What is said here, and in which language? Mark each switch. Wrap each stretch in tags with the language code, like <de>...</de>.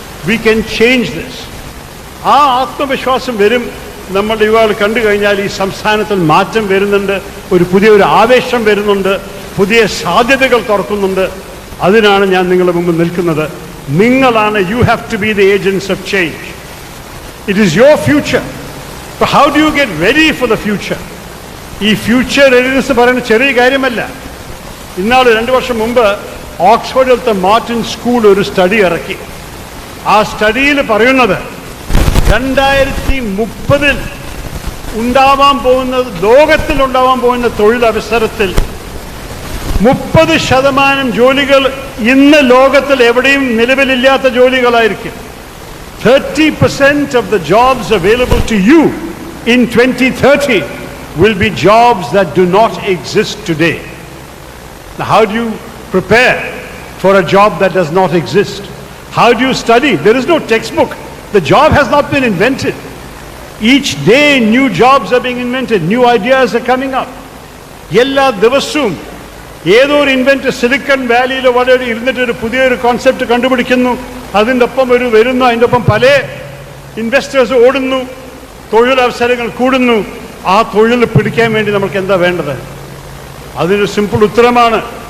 <en>We can change this.</en> <ml>ആ ആത്മവിശ്വാസം വരും. നമ്മളുടെ യുവാക്കൾ കണ്ടു കഴിഞ്ഞാൽ ഈ സംസ്ഥാനത്തിൽ മാറ്റം വരുന്നുണ്ട്, പുതിയൊരു ആവേശം വരുന്നുണ്ട്, പുതിയ സാധ്യതകൾ തുറക്കുന്നുണ്ട്. അതിനാണ് ഞാൻ നിങ്ങളുടെ മുമ്പ് നിൽക്കുന്നത്. നിങ്ങളാണ്,</ml> <en>You have to be the agents of change. It is your future. But how do you get ready for the future?</en> <ml>ഈ ഫ്യൂച്ചർ റെഡിനെസ് പറയുന്നത് ചെറിയ കാര്യമല്ല. ഇന്നാൾ 2 വർഷം മുമ്പ് ഓക്സ്ഫോർഡിലത്തെ മാർട്ടിൻ സ്കൂൾ ഒരു സ്റ്റഡി ഇറക്കി. ആ സ്റ്റഡിയിൽ പറയുന്നത് 2030 ഉണ്ടാവാൻ പോകുന്നത്, ലോകത്തിലുണ്ടാവാൻ പോകുന്ന തൊഴിലവസരത്തിൽ 30% ജോലികൾ ഇന്ന് ലോകത്തിൽ എവിടെയും നിലവിലില്ലാത്ത ജോലികളായിരിക്കും.</ml> <en>30% of the jobs available to you in 2030 will be jobs that do not exist today. Now, how do you prepare for a job that does not exist? How do you study? There is no textbook. The job has not been invented. Each day new jobs are being invented, new ideas are coming up.</en> <ml>എല്ലാ ദിവസവും ഏതോ ഒരു invent silicon വാലിയിൽ വളരെ ഇരുന്നിട്ട് ഒരു പുതിയൊരു concept കണ്ടുപിടിക്കുന്നു, അതിൻ്റെ ഒപ്പം വരുന്നു, അതിൻ്റെ ഒപ്പം പല ഇൻവെസ്റ്റേഴ്സ് ഓടുന്നു, തൊഴിലവസരങ്ങൾ കൂടുന്നു. ആ തൊഴിൽ പിടിക്കാൻ വേണ്ടി നമുക്ക് എന്താ വേണ്ടത്? അതിനൊരു സിമ്പിൾ ഉത്തരമാണ്.</ml>